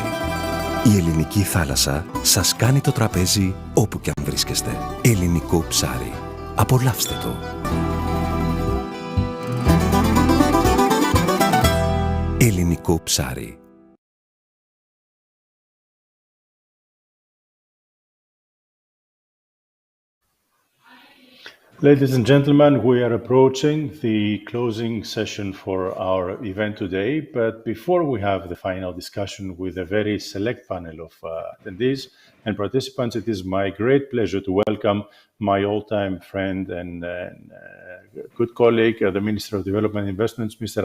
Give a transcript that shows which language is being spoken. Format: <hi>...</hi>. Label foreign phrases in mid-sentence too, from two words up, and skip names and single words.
<el>Η ελληνική θάλασσα σας κάνει το τραπέζι όπου και αν βρίσκεστε. Ελληνικό ψάρι. Απολαύστε το. Ελληνικό ψάρι.</el> <en>Ladies and gentlemen, we are approaching the closing session for our event today. But before we have the final discussion with a very select panel of attendees and participants, it is my great pleasure to welcome my all-time friend and good colleague, the Minister of Development and Investments, Mr.</en>